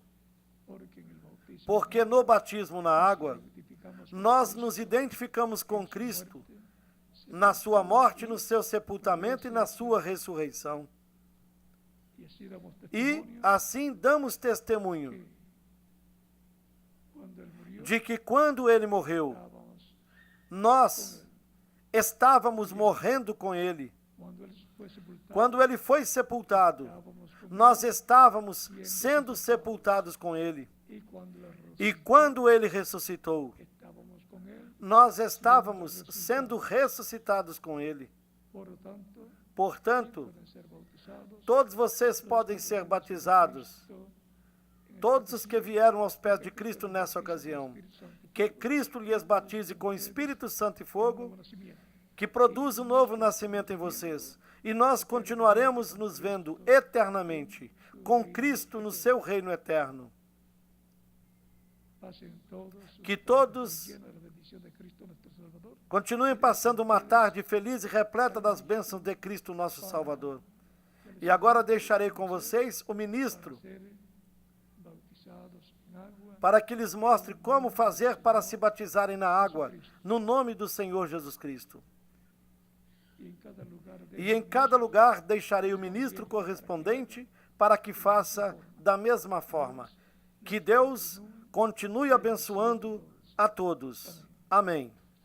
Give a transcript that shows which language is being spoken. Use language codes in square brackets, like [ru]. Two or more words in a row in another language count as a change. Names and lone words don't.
[es] porque en el bautismo [pt] Porque no batismo na água, [es] identificamos [pt] nós nos identificamos com Cristo na sua morte, no seu sepultamento e na sua ressurreição. [es] y así damos [pt] E [es] testimonio [pt] assim damos testemunho [es] cuando él murió, [pt] de que quando ele morreu, [es] estábamos, [pt] nós estávamos morrendo com ele. [es] cuando él fue sepultado, [pt] Quando ele foi sepultado, [es] estábamos con [pt] nós estávamos sendo sepultados com ele. [es] y cuando la [pt] E quando ele ressuscitou, [es] estábamos con él, [pt] nós estávamos sendo ressuscitados com ele. [es] por lo tanto, [pt] Portanto, [es] pueden ser bautizados [pt] todos vocês podem ser batizados, todos os que vieram aos pés de Cristo nessa ocasião. Que Cristo lhes batize com Espírito Santo e fogo, [es] nacimiento. [pt] que produza um novo nascimento em vocês. E nós continuaremos nos vendo eternamente com Cristo no seu reino eterno. [es] Pasen todos [pt] Que todos [es] llenos de la bendición de Cristo nuestro Salvador. [pt] continuem passando uma tarde feliz e repleta das bênçãos de Cristo, nosso Salvador. E agora deixarei com vocês o ministro [es] Ser bautizados en agua [pt] para que lhes mostre como fazer para se batizarem na água, no nome do Senhor Jesus Cristo. [es] y en cada lugar de [pt] E em cada lugar deixarei o ministro correspondente para que faça da mesma forma. Que Deus continue abençoando a todos. Amém.